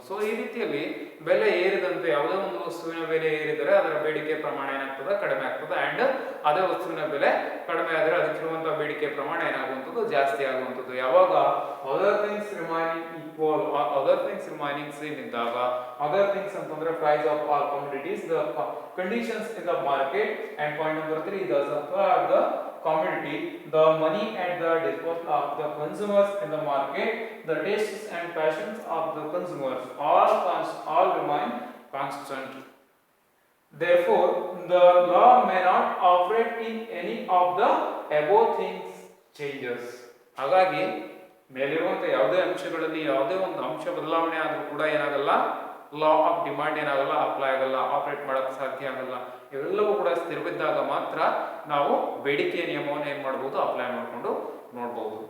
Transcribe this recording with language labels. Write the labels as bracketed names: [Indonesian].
[Kannada] So ಈ ರೀತಿಯಲ್ಲಿ ಬೆಲೆ ಏರಿದಂತೆ ಯಾವುದೇ ಒಂದು ವಸ್ತುವಿನ ಬೆಲೆ ಏರಿದರೆ ಅದರ ಬೇಡಿಕೆ ಪ್ರಮಾಣ ಏನಾಗ್ತದೆ, ಕಡಿಮೆ ಆಗ್ತದೆ. ಅಂಡ್ ಅದೇ ವಸ್ತುವಿನ ಬೆಲೆ ಕಡಿಮೆ ಆದರೆ ಅದಕ್ಕಿರುವಂತಹ ಬೇಡಿಕೆ ಪ್ರಮಾಣ ಏನಾಗುವಂಥದ್ದು, ಜಾಸ್ತಿ ಆಗುವಂಥದ್ದು. ಯಾವಾಗ [English] other things remaining equal or other things remaining same [Kannada] ಇದ್ದಾಗ, [English] other things [Kannada] ಅಂತಂದ್ರೆ [English] Price of all commodities, the conditions in the market. And point number 3, the supply of the commodity, the money at the disposal of the consumers in the market, the tastes and passions of the consumers all remain constant. Therefore, the law may not operate in any of the above things changes. [Kannada] ಹಾಗಾಗಿ ಮೇಲಿರುವಂತ ಯಾವುದೇ ಅಂಶಗಳಲ್ಲಿ ಯಾವುದೇ ಒಂದು ಅಂಶ ಬದಲಾವಣೆ ಆದರೂ ಕೂಡ ಏನಾಗಲ್ಲ, [English] law of demand [Kannada] ಏನಾಗಲ್ಲ, ಅಪ್ಲೈ ಆಗಲ್ಲ, ಆಪರೇಟ್ ಮಾಡಕ್ಕೆ ಸಾಧ್ಯ ಆಗಲ್ಲ. ಇವೆಲ್ಲವೂ ಕೂಡ ಸ್ಥಿರವಿದ್ದಾಗ ಮಾತ್ರ ನಾವು ಬೇಡಿಕೆಯ ನಿಯಮವನ್ನು ಏನು ಮಾಡ್ಬೋದು, ಅಪ್ಲೈ ಮಾಡಿಕೊಂಡು ನೋಡ್ಬೋದು.